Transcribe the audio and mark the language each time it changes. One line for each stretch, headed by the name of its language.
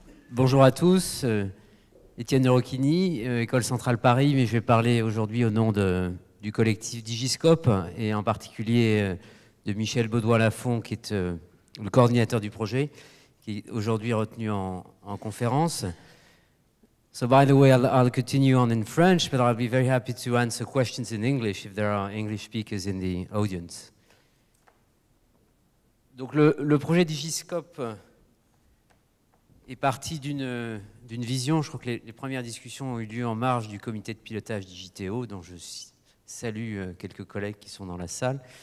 French: Bonjour à tous, Étienne de Rocchini, École Centrale Paris, mais je vais parler aujourd'hui au nom du collectif Digiscope et en particulier de Michel Baudouin-Lafont qui est le coordinateur du projet, qui est aujourd'hui retenu en conférence.
English: So by the way, I'll continue on in French, but I'll be very happy to answer questions in English if there are English speakers in the audience.
French: Donc le projet Digiscope est parti d'une vision. Je crois que les premières discussions ont eu lieu en marge du comité de pilotage Digiteo, dont je salue quelques collègues qui sont dans la salle.